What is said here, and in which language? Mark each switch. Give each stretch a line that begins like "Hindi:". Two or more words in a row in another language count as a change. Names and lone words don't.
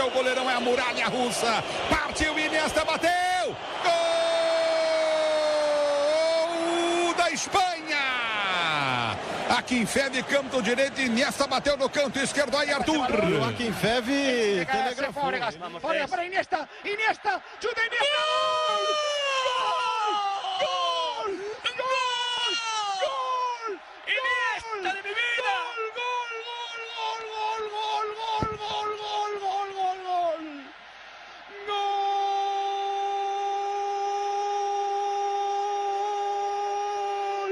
Portuguese: O goleirão é a muralha russa. Partiu, Iniesta bateu. Gol da Espanha. Akinfev, canto direito, Iniesta bateu no canto esquerdo, aí Arthur. O Akinfev telegrafou. Fora para Iniesta, Iniesta, chuta Iniesta! Gol! Gol! Gol! Iniesta
Spanish: de mi vida!
Portuguese: Gol! Gol! Gol! Gol! Gol! Gol! Gol! Gol! Gol! Gol! Gol!